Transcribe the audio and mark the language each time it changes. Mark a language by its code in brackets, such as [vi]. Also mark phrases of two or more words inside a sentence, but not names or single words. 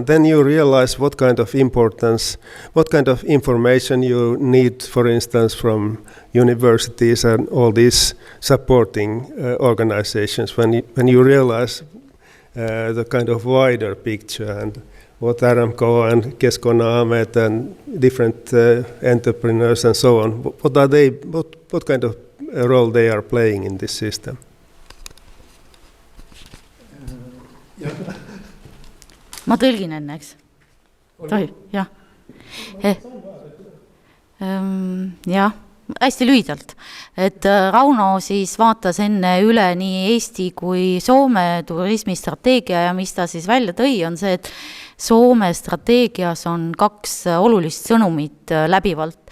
[en] Then you realize what kind of information you need, for instance, from universities and all these supporting organizations. When you realize the kind of wider picture and what Aramco and Kesko-Naamet and different entrepreneurs and so on, what kind of role they are playing in this system. [et] Ma tõlgin enne, eks? Tohib, jah. Jah, hästi lühidalt. Et Rauno siis vaatas enne üle nii Eesti kui Soome turismistrateegia ja mis ta siis välja tõi, on see, et Soome strateegias on 2 olulist sõnumit läbivalt.